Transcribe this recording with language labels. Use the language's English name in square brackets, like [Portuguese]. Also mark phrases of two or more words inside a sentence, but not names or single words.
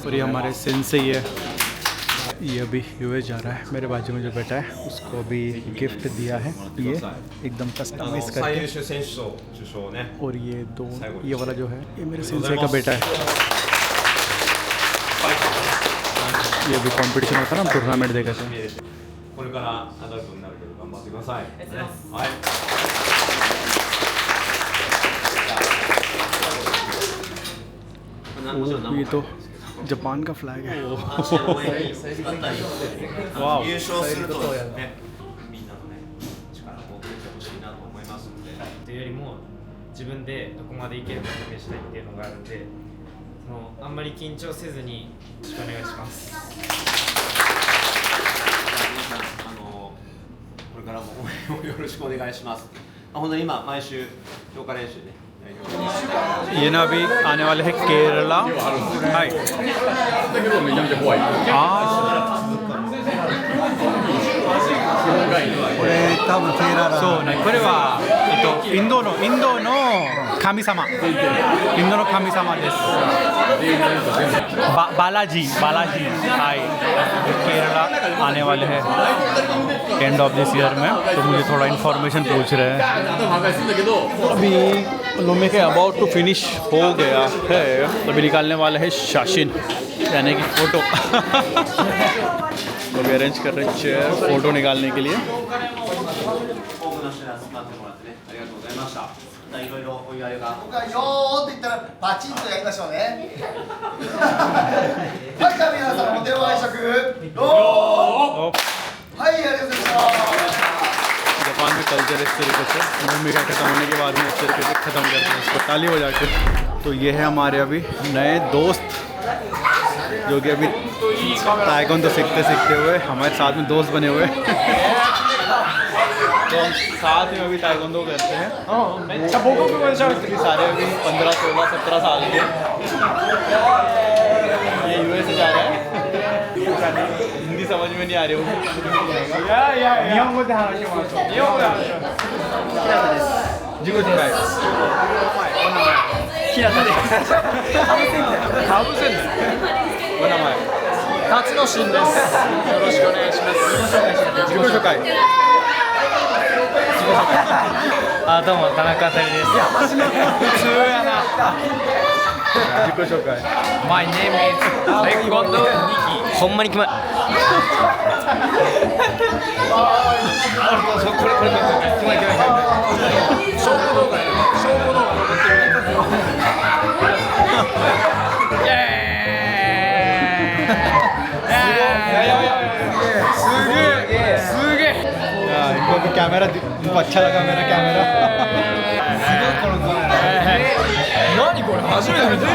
[Hindi] और ये हमारे सेंसेई है, ये अभी यूएस जा रहा है। मेरे बाजू में जो बैठा है उसको अभी गिफ्ट दिया है, ये एकदम कस्टमाइज करके। और ये वाला जो है ये मेरे सेंसेई का बेटा है। ये अभी कंपटीशन होता है ना, टूर्नामेंट देखा था। [Japanese] これからアダルトになるけど頑張ってください。はい。 [Hindi] ये तो जापान का फ्लैग है। [Japanese] 優勝するとね、みんなのね力を送ってほしいなと思いますので。というよりも自分でどこまでいけるか試したいっていうのがあるんで、あんまり緊張せずによろしくお願いします。皆さんこれからも応援をよろしくお願いします。本当に今毎週強化練習ね。 [Hindi] ये ना अभी आने वाले हैं केरला। [Japanese] हाय। そうね、これはインドの神様です。बालाजी हाय। [Hindi] केरला आने वाले हैं [English] end of this year [Hindi] में, तो मुझे थोड़ा इन्फॉर्मेशन पूछ रहे हैं। अभी लोमे के [English] about to finish [Hindi] हो गया है, अभी निकालने वाले हैं शाशिन यानी कि फ़ोटो। तो अभी अरेंज कर रहे हैं [English] chair photo [Hindi] निकालने के लिए। [Japanese] 多くの人に集まってもらってね、ありがとうございました。ないろいろお祝いが。僕はよーって言ったらパチンとやりましょうね。はい、じゃあ皆さんお手を拝借。よー。はい、ありがとうございました。 [Hindi] जापान में कल्चर इस तरीके से मम्मी का खत्म होने के बाद में इस तरीके से ख़त्म करते हैं इसको ताली बजा के। तो ये है हमारे अभी नए दोस्त जो कि अभी ताइक्वांडो सीखते सीखते हुए हमारे साथ में दोस्त बने हुए तो हम साथ में अभी ताइक्वांडो करते हैं। सारे अभी 15, 16, 17 साल के। ये यूएस जा रहा है, हिंदी समझ में नहीं आ रही होगी। [Japanese] 自己紹介。平田です。かぶせんの。お名前。辰野真です。よろしくお願いします。自己紹介。あ、どうも田中あたりです。普通やな。自己紹介。 [English] My name is タイコンドニキ。 [Japanese] ほんまに決まる。これ決まり。証拠動画残ってる。イエーイ。すげえ。 [Hindi] इनको भी कैमरा इनको अच्छा लगा मेरा कैमरा। [Japanese] 何これ初めて見た。